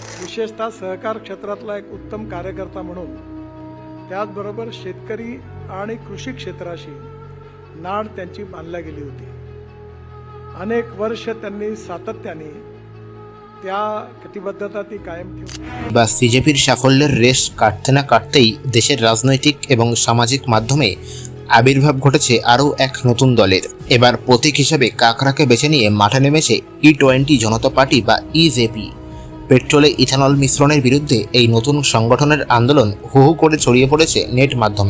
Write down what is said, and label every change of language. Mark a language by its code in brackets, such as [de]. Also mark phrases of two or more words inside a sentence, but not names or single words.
[mr] विशेषतः सहकार क्षेत्रातला एक उत्तम कार्यकर्ता म्हणून त्याचबरोबर शेतकरी आणि कृषी क्षेत्राशी नाळ त्यांची बांधल्या गेली होती। अनेक वर्ष त्यांनी सातत्याने त्या कटिबद्धता ती कायम ठेवली। [bn] বা সিজেপির সাফল্যের রেশ কাটতে না কাটতেই দেশের রাজনৈতিক এবং সামাজিক মাধ্যমে আবির্ভাব ঘটেছে আরও এক নতুন দলের। এবার প্রতীক হিসেবে কাকড়াকে বেছে নিয়ে মাঠে নেমেছে E20 জনতা পার্টি বা ইজেপি। পেট্রোলে ইথানল মিশ্রণের বিরুদ্ধে এই নতুন সংগঠনের আন্দোলন হু হু করে ছড়িয়ে পড়েছে নেট মাধ্যমে।